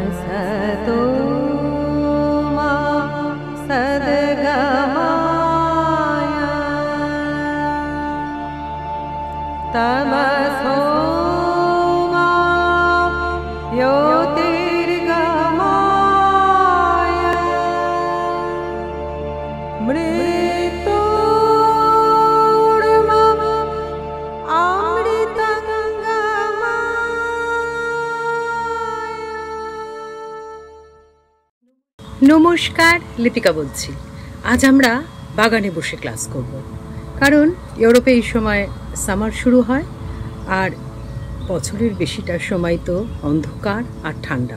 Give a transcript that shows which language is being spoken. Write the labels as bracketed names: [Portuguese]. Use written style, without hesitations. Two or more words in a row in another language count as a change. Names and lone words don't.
[Sanskrit] सतो मा सद्गमाय तमसो मा ज्योतिर्गमाय मृत्योर्मा अमृतंगमाय। [Bangla] নমস্কার, লিপিকা বলছি। আজ আমরা বাগানে বসে ক্লাস করব, কারণ ইউরোপে এই সময় সামার শুরু হয় আর বছরের বেশিটা সময় তো অন্ধকার আর ঠান্ডা।